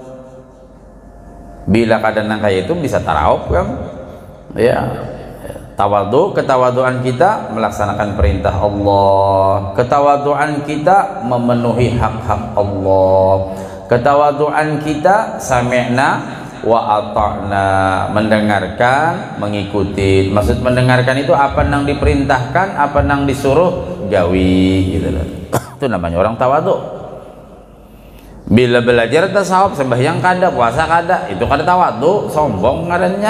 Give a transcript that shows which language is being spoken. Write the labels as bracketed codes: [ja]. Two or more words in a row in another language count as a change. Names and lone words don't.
[bjn] Bila keadaan kayak itu bisa tarawuf kan ya. [id] Tawadhu, ketawaduan kita melaksanakan perintah Allah, ketawaduan kita memenuhi hak-hak Allah, ketawaduan kita [ar] sami'na wa ata'na, [id] mendengarkan, mengikuti. [bjn] Maksud mendengarkan itu apa nang diperintahkan, apa nang disuruh gawi gitu loh. Itu namanya orang tawadhu. Bila belajar tasawuf, sembahyang kada, puasa kada, itu kada tawadhu, sombong ngarannya.